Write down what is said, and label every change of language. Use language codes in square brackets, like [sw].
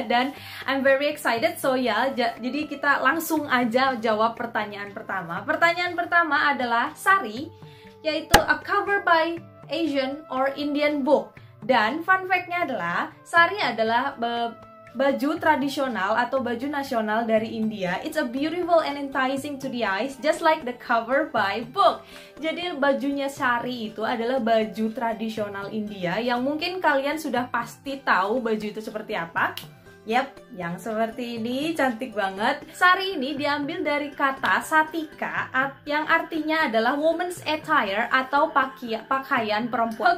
[id] Dan [en] I'm very excited, so ya, [id] jadi kita langsung aja jawab pertanyaan pertama. Pertanyaan pertama adalah Sari, yaitu [en] a cover by Asian or Indian book. [id] Dan fun fact-nya adalah Sari adalah baju tradisional atau baju nasional dari India. [en] It's a beautiful and enticing to the eyes, just like the cover by book. [id] Jadi bajunya Sari itu adalah baju tradisional India yang mungkin kalian sudah pasti tahu baju itu seperti apa. Yap, yang seperti ini, cantik banget. Sari ini diambil dari kata satika yang artinya adalah [en] woman's attire [id] atau pakaian perempuan.